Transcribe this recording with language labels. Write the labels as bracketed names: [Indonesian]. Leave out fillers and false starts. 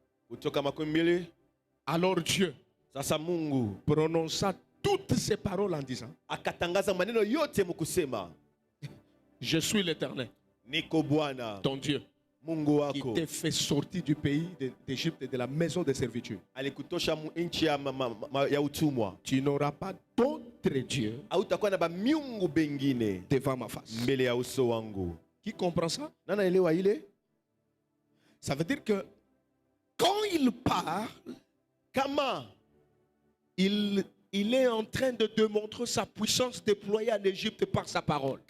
[Swahili] kutoka 12. [French] Alors Dieu [Swahili] Sasa Mungu [French] prononça toutes ces paroles en disant, [Swahili] akatangaza maneno yote mkusema, [French] je suis l'Éternel, [Swahili] niko Bwana [French] ton Dieu, [Swahili] Mungu [French] qui [Swahili] wako, [French] t'ai fait sortir du pays d'Égypte et de la maison de servitude. [Swahili] alikutosha nchi ya utumwa. [French] Tu n'auras pas d'autre Dieu [Swahili] Hautakuwa na ba miungu bengine [French] devant ma face. [Swahili] mbele ya uso wangu. [French] Qui comprend ça? [Swahili] Na naelewa ile? [French] Ça veut dire que quand il parle, [Swahili] Kama [French] il est en train de démontrer sa puissance déployée en Égypte par sa parole.